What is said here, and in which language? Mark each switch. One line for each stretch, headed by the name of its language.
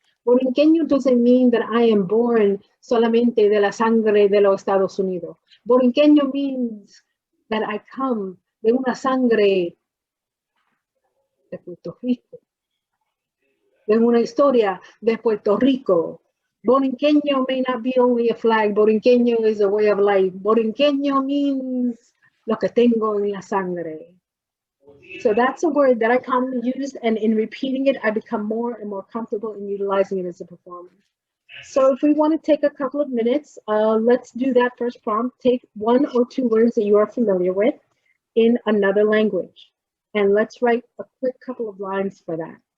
Spanish: Borinqueño
English: doesn't mean that I am born
Spanish: solamente de la sangre de los Estados Unidos. Borinqueño
English: means that I come
Spanish: de una sangre de Puerto Rico, de una historia de Puerto Rico.
English: Borinqueño may not be only a flag. Borinqueño is a way of life.
Spanish: Borinqueño means lo que tengo en la sangre.
English: So that's a word that I commonly use, and in repeating it, I become more and more comfortable in utilizing it as a performer. So if we want to take a couple of minutes, let's do that first prompt. Take 1 or 2 words that you are familiar with in another language, and let's write a quick couple of lines for that.